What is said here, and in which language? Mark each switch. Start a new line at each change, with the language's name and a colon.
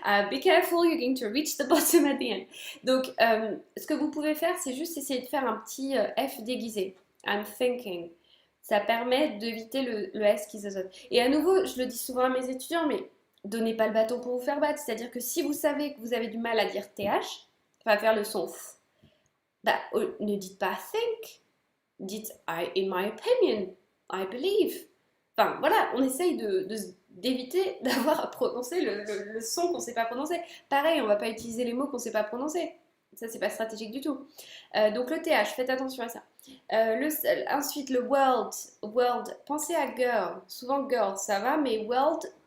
English: Be careful, you're going to reach the bottom at the end.
French: Donc, ce que vous pouvez faire, c'est juste essayer de faire un petit F déguisé.
English: I'm thinking.
French: Ça permet d'éviter le S qui se saute. Et à nouveau, je le dis souvent à mes étudiants, mais donnez pas le bâton pour vous faire battre. C'est-à-dire que si vous savez que vous avez du mal à dire TH, ça va faire le son F. Bah, ne dites pas think. Dites
English: in my opinion, I believe.
French: Enfin, voilà, on essaye d'éviter d'avoir à prononcer le son qu'on ne sait pas prononcer. Pareil, on ne va pas utiliser les mots qu'on ne sait pas prononcer. Ça, c'est pas stratégique du tout. Donc le TH, faites attention à ça. Ensuite, le world. World, pensez à girl. Souvent girl, ça va, mais world,